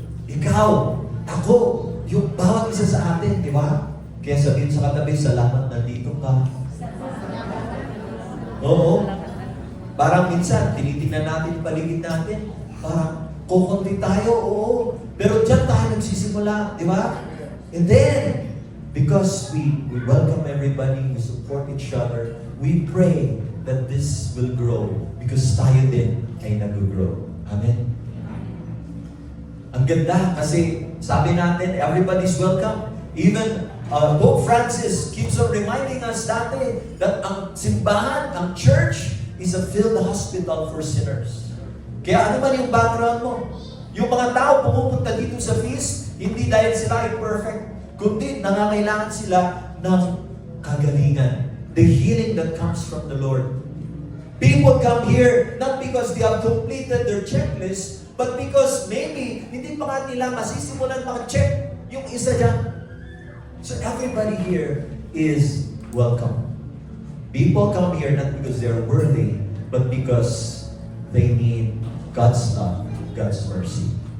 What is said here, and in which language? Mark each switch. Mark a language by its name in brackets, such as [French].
[Filipino] Ikaw, ako, yung bawat isa sa atin, di ba? Kaya sabihin sa katabi, salamat na dito ka. Oo. Parang minsan, tinitingnan natin yung paligid natin, parang kukunti tayo, oo. Pero dyan tayo nagsisimula, di ba? [English] And then, because we welcome everybody, we support each other, we pray that this will grow because [Filipino] tayo din ay nag-grow. [English] Amen? [Filipino] Ang ganda kasi sabi natin, [English] everybody's welcome. Even Pope Francis keeps on reminding us dati that [Filipino] ang simbahan, [English] ang church, is a filled hospital for sinners. [Filipino] Kaya ano man yung background mo, yung mga tao pumupunta dito sa feast, hindi dahil sila ay perfect, kundi nangangailangan sila ng kagalingan. [English] The healing that comes from the Lord. People come here not because they have completed their checklist, but because maybe [Filipino] hindi pa nga nila masisimulan maka-check yung isa dyan. [English] So everybody here is welcome. People come here not because they're worthy, but because they need God's love, God's mercy.